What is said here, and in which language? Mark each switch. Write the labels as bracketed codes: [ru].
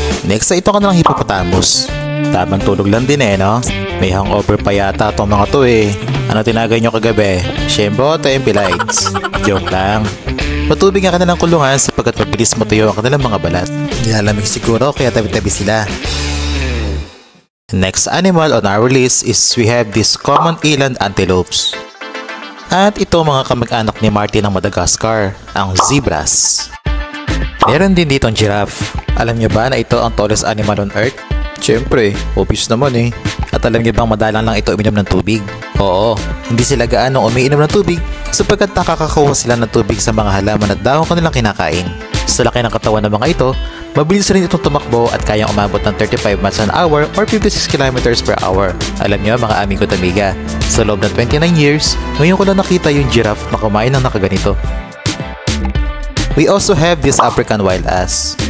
[tl] Next ay ito ka ng hippopotamus. Tamang tulog lang din eh, no? May hangover pa yata itong mga to eh. Ano tinagay nyo kagabi? Shembo o Tempelites? Joke lang. Matubig ang kanilang kulungan sapagkat mabilis matuyo ang kanilang mga balat. Nilalamig siguro kaya tabi-tabi sila. [en] Next animal on our list is we have these common eland antelopes. [tl] At ito mga kamag-anak ni Martin ng Madagascar, ang zebras. Meron din dito ang giraffe. Alam niyo ba na ito ang [en] tallest animal on earth? [tl] Siyempre, obvious naman eh. At alam niyo bang madalang lang ito uminom ng tubig? Oo, hindi sila gaano umiinom ng tubig sapagkat nakakakuha sila ng tubig sa mga halaman at dahon kanilang kinakain. Sa laki ng katawan ng mga ito, mabilis rin itong tumakbo at kayang umabot ng [en] 35 miles an hour or 56 kilometers per hour. [tl] Alam niyo mga amigo at amiga, sa loob ng 29 years, ngayon ko lang nakita yung giraffe na kumain ng nakaganito. [en] We also have this African wild ass.